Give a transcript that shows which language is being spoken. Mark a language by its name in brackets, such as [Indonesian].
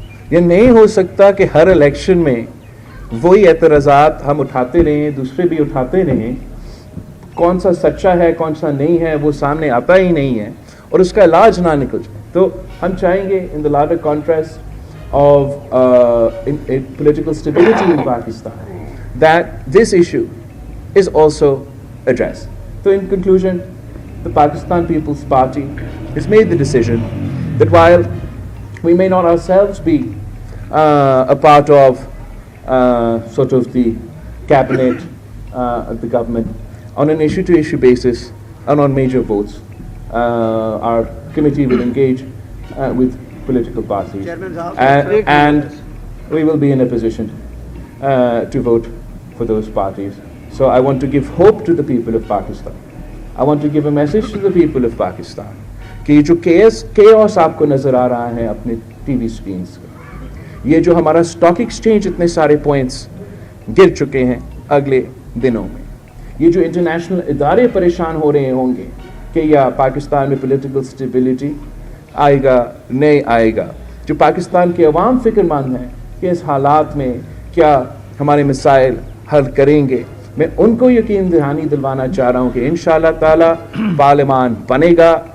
[Urdu] یہ نہیں ہو سکتا کہ ہر الیکشن میں وہی اعتراضات ہم اٹھاتے رہیں, دوسرے بھی اٹھاتے رہیں, کون سا سچا ہے کون سا نہیں ہے وہ سامنے آتا ہی نہیں ہے اور اس کا علاج نہ نکل جائے. تو ہم چاہیں گے [English] In the larger contrast of political stability in Pakistan that this issue is also addressed. So in conclusion, the Pakistan People's Party has made the decision that while we may not ourselves be a part of sort of the cabinet of the government on an issue-to-issue basis and on major votes, our committee will engage with political parties and we will be in a position to vote for those parties. So I want to give hope to the people of Pakistan. I want to give a message to the people of Pakistan [Urdu] کہ یہ جو chaos آپ کو نظر آ رہا ہے اپنے T V screens کا, یہ جو ہمارا اسٹاک ایکسچینج اتنے سارے پوائنٹس گر چکے ہیں اگلے دنوں میں, یہ جو انٹرنیشنل ادارے پریشان ہو رہے ہوں گے کہ یا پاکستان میں پولیٹیکل اسٹیبلٹی آئے گا نہیں آئے گا, جو پاکستان کے عوام فکر مند ہیں کہ اس حالات میں کیا ہمارے مسائل حل کریں گے, میں ان کو یقین دہانی دلوانا چاہ رہا ہوں کہ انشاءاللہ تعالیٰ پارلیمان بنے گا.